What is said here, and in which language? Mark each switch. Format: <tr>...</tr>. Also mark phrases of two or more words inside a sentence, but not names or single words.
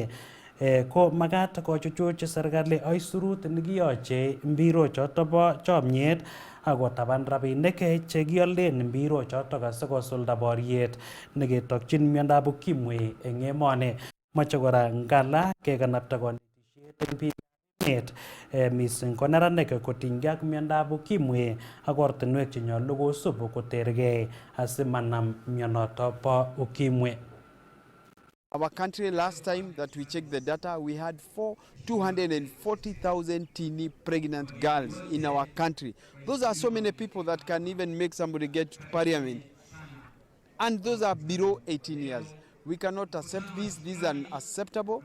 <kln>Ko magat kochuchuch serikali aisurut nekiyoche mbiro choto bo chomyet akotaban rabinik chekialen mbiro choto asikosulda boriet neketokchin miondab ukimwi eng emoni. Moche kora Ngala kekanapta konetisiet eng biik emet mising ko neranik kotinygei ak miondab ukimwi ak ortinwek chenyolu kosub kotergei asimanam mionoto bo ukimwi.</kln> <en>Our country, last time that we checked the data, we had 240,000 teeny pregnant girls in our country. Those are so many people that can even make somebody get to parliament. And those are below 18 years. We cannot accept this. This is unacceptable.</en>